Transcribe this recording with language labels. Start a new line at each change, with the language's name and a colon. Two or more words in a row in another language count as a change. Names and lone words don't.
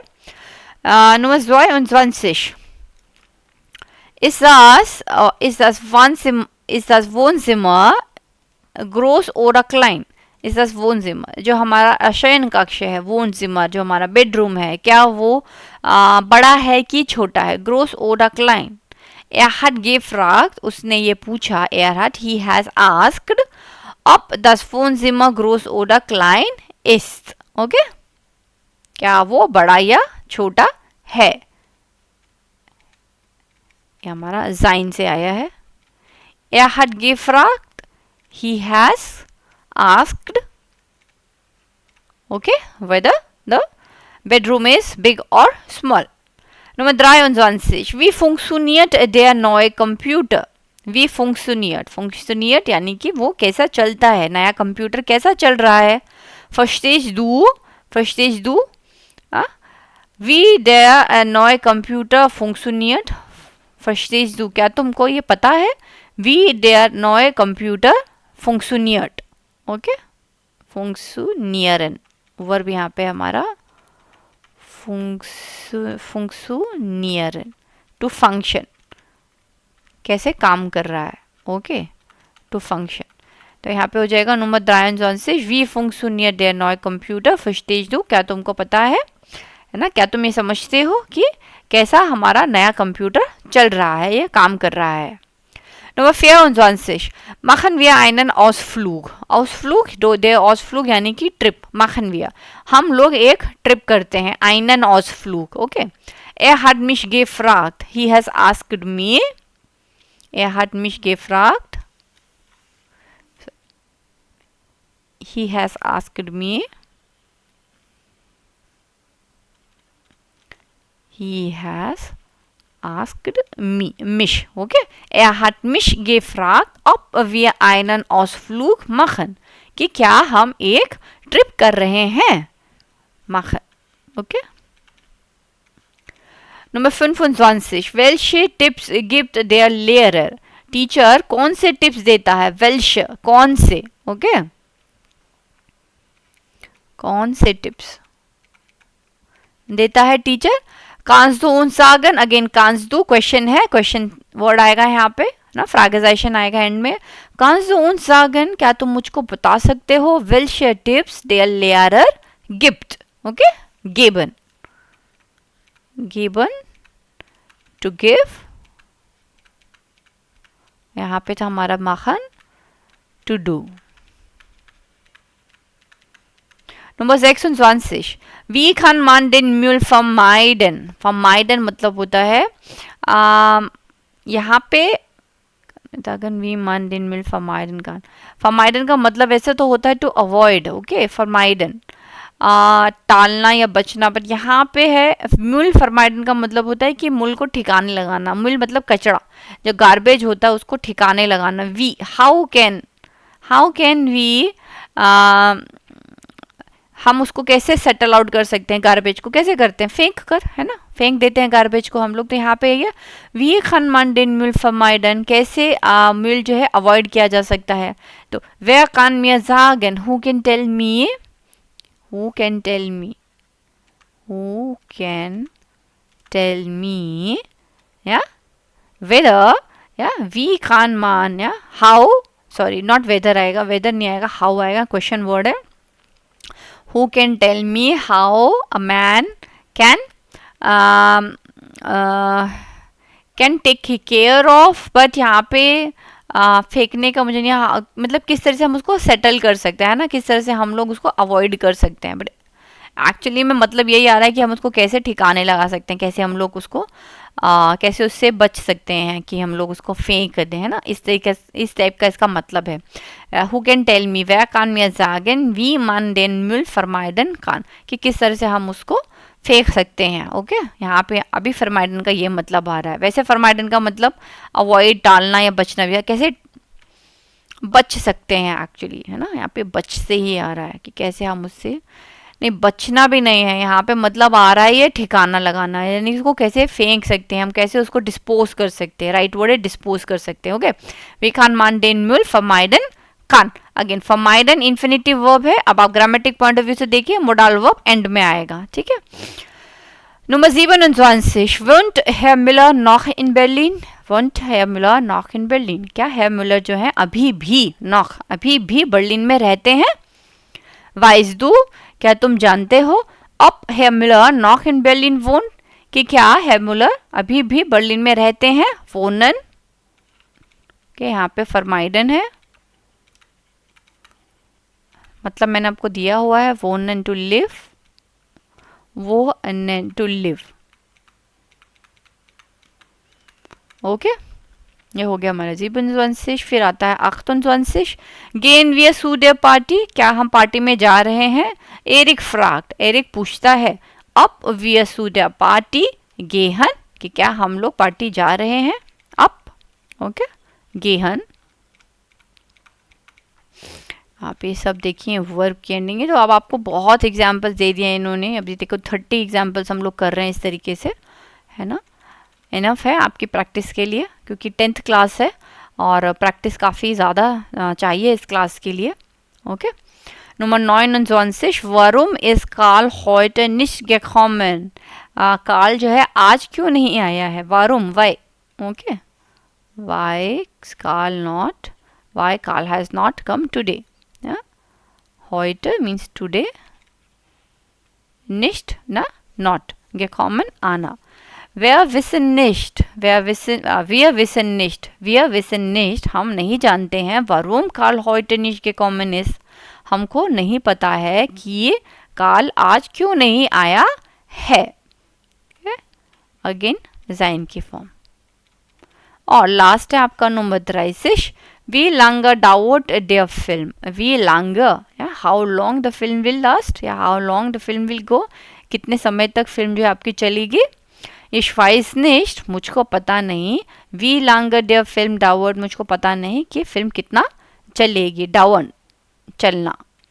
German: Nummer 22. Ist das Wohnzimmer groß oder klein ist das Wohnzimmer,
Hindi: जो हमारा शयन कक्ष है, वोनजिमर जो हमारा बेडरूम है, क्या वो बड़ा है कि छोटा है?
German: groß oder klein. एरहर्ड gefragt,
Hindi: उसने ये पूछा,
German: एरहर्ड
English: he has asked
German: ob das Wohnzimmer groß oder klein ist.
Hindi: ओके, क्या वो बड़ा या छोटा है? ये हमारा जाइन से आया है।
German: Er hat gefragt,
English: he has asked, okay, whether the bedroom is big or small.
German: Nummer 23. Wie funktioniert der neue Computer? Wie funktioniert? Funktioniert
Hindi: यानी कि वो कैसा चलता है, नया कंप्यूटर कैसा चल रहा है?
German: Verstehst du? Verstehst du? Wie der neue Computer funktioniert? Verstehst du?
Hindi: क्या तुमको ये पता है?
German: Wie der neue Computer funktioniert.
Hindi: ओके, funktionieren वर्ब यहाँ पे हमारा funktionieren,
English: to function,
Hindi: कैसे काम कर रहा है, ओके,
English: to function.
Hindi: तो यहाँ पे हो जाएगा नंबर 23,
German: wie funktioniert der neue Computer, verstehst du?
Hindi: क्या तुमको पता है ना, क्या तुम ये समझते हो कि कैसा हमारा नया कंप्यूटर चल रहा है, ये काम कर रहा है।
German: Nummer 24. Machen wir einen Ausflug. Ausflug, der Ausflug
Hindi: यानी कि ट्रिप,
German: machen wir,
Hindi: हम लोग एक ट्रिप करते हैं,
German: einen Ausflug, okay. Er hat mich gefragt,
English: he has asked me,
German: er hat mich gefragt,
English: he has asked me, he has asked me,
German: mich, okay. Er hat mich gefragt, ob wir einen Ausflug machen,
Hindi: कि क्या हम एक ट्रिप कर रहे हैं,
German: machen, okay. Nummer 25. Welche Tipps gibt der Lehrer?
Hindi: टीचर कौन से टिप्स देता है? welche, कौन से, ओके, कौन से टिप्स देता है टीचर?
German: kannst du uns sagen,
Hindi: अगेन
German: kannst du
Hindi: क्वेश्चन है,
English: question word
Hindi: आएगा यहाँ पे ना, फ्रैगेजाइजेशन आएगा एंड में।
German: kannst du uns sagen,
Hindi: क्या तुम मुझको बता सकते हो?
German: welche Tipps der Lehrer gibt, ओके, geben, geben,
English: to give,
Hindi: यहाँ पे था हमारा machen,
English: to do।
German: Nummer 26. Wie kann man den Müll vermeiden? Vermeiden
Hindi: मतलब होता है यहाँ पे
German: wie man den Müll vermeiden kann.
Hindi: Vermeiden का मतलब ऐसे तो होता है
English: to avoid,
German: okay, vermeiden,
Hindi: टालना या बचना, बट यहाँ पे है
German: Müll vermeiden
Hindi: का मतलब होता है कि मूल को ठिकाने लगाना, मूल मतलब कचरा, जो गार्बेज होता है उसको ठिकाने लगाना।
English: we, how can we,
Hindi: हम उसको कैसे
English: settle out
Hindi: कर सकते हैं, गार्बेज को कैसे करते हैं? फेंक कर, है ना, फेंक देते हैं गार्बेज को हम लोग। तो यहाँ पे ये
German: wie kann man den Müll vermeiden,
Hindi: कैसे मूल जो है अवॉइड किया जा सकता है।
German: तो wer kann mir sagen,
English: who can tell me, who can tell me, who can tell me, yeah, whether, yeah,
German: wie kann man,
English: yeah, how, sorry not whether
Hindi: आएगा, whether नहीं आएगा, how आएगा,
English: question word
Hindi: है।
English: Who can tell me how a man can take care of, but
Hindi: यहाँ पे फेंकने का मुझे नहीं, मतलब किस तरह से हम उसको सेटल कर सकते हैं ना, किस तरह से हम लोग उसको अवॉइड कर सकते हैं,
English: but actually
Hindi: में मतलब यही आ रहा है कि हम उसको कैसे ठिकाने लगा सकते हैं, कैसे हम लोग उसको कैसे उससे बच सकते हैं कि हम लोग उसको फेंक दें, है ना, इस टाइप का इसका मतलब है।
English: who can tell me,
German: wer kann mir sagen, wie man den Müll vermeiden kann,
Hindi: कि किस तरह से हम उसको फेंक सकते हैं, ओके। यहाँ पे अभी फरमाइडन का ये मतलब आ रहा है, वैसे फरमाइडन का मतलब अवॉइड, टालना या बचना भी है, कैसे बच सकते हैं एक्चुअली, है ना, यहाँ पे बच से ही आ रहा है कि कैसे हम उससे, नहीं बचना भी नहीं है, यहाँ पे मतलब आ रहा है ये ठिकाना लगाना है, यानी उसको कैसे फेंक सकते हैं हम, कैसे उसको डिस्पोज कर सकते हैं,
English: right word
Hindi: है डिस्पोज कर सकते हैं, ओके।
German: wie kann man den Müll vermeiden kann, अगेन vermeiden
English: infinitive verb
German: है।
Hindi: अब आप
English: grammatic point of view
Hindi: से देखिए,
English: modal verb
Hindi: एंड में आएगा, ठीक है।
German: Nummer 27. Wohnt Herr Müller noch in Berlin? Wohnt Herr Müller noch in Berlin?
Hindi: क्या Herr Müller जो है अभी भी बर्लिन में रहते हैं?
German: Weißt du?
Hindi: क्या तुम जानते हो?
German: ob Herr Müller noch in Berlin wohnt?
Hindi: कि क्या Herr Müller अभी भी बर्लिन में रहते हैं? wohnen के यहाँ पे फरमाइडन है, मतलब मैंने आपको दिया हुआ है wohnen
English: to live,
Hindi: wohnen
English: to live.
Hindi: ओके, ये हो गया हमारा 27. फिर आता है 28.
German: gehen wir zu der Party?
Hindi: क्या हम पार्टी में जा रहे हैं?
German: एरिक फ्रैग्ट, एरिक
Hindi: पूछता है
German: ob wir zu der Party gehen?
Hindi: कि क्या हम लोग पार्टी जा रहे हैं? अब ओके, gehen. आप ये सब देखिए वर्ब की एंडिंग है. तो अब आपको बहुत एग्जाम्पल्स दे दिए इन्होंने. अभी देखो 30 एग्जाम्पल्स हम लोग कर रहे हैं इस तरीके से, है ना. इनफ है आपकी प्रैक्टिस के लिए, क्योंकि 10th क्लास है और प्रैक्टिस काफ़ी ज़्यादा चाहिए इस क्लास के लिए. ओके.
German: Nummer 29. Warum ist Karl heute nicht gekommen?
Hindi: कार्ल जो है आज क्यों नहीं आया है?
German: Warum?
English: Why? ओके. Why Karl not? Why Karl has not come today? Yeah? Heute means today.
German: Nicht, na, not. Gekommen, आना. Wir wissen nicht. Wir wissen nicht.
Hindi: हम नहीं जानते हैं.
German: Warum Karl heute nicht gekommen ist?
Hindi: हमको नहीं पता है कि कार्ल आज क्यों नहीं आया है. अगेन sein की फॉर्म. और लास्ट है आपका नंबर 30.
German: Wie lange dauert der Film? Wie lange?
English: How long the film will last? या how long the film will go?
Hindi: कितने समय तक फिल्म जो है आपकी चलेगी?
German: Ich weiß nicht,
Hindi: मुझको पता नहीं.
German: Wie lange der Film dauert?
Hindi: मुझको पता नहीं कि फिल्म कितना चलेगी.
German: Dauern, चलना.